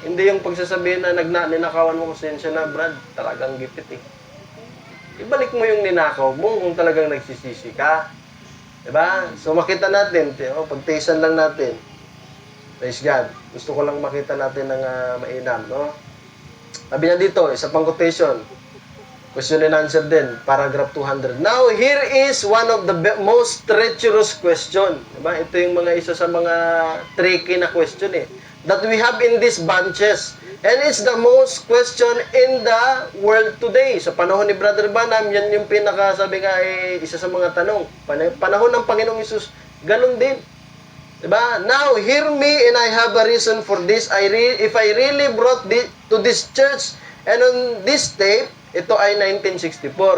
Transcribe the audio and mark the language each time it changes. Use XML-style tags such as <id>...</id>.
<tl>Hindi yung pagsasabihin na ninakawan mo konsensya na, Brad, talagang gipit eh. Ibalik mo yung ninakaw mo kung talagang nagsisisi ka. Diba? So makita natin, pagtiisan lang natin.</tl> <en>Praise God.</en> <tl>Gusto ko lang makita natin ng mainam, no? Sabi niya dito, isa pang quotation.</tl> <en>Question and answer din, paragraph 200. Now, here is one of the most treacherous question.</en> <tl>Diba? Ito yung isa sa mga tricky na question eh.</tl> <en>That we have in these bunches. And it's the most question in the world today.</en> <tl>Sa panahon ni Brother Branham, yan yung pinakasabi nga isa sa mga tanong. Panahon ng Panginoong Hesus, ganun din. Diba?</tl> <en>Now, hear me and I have a reason for this. If I really brought to this church and on this tape,</en> <tl>ito ay 1964.</tl>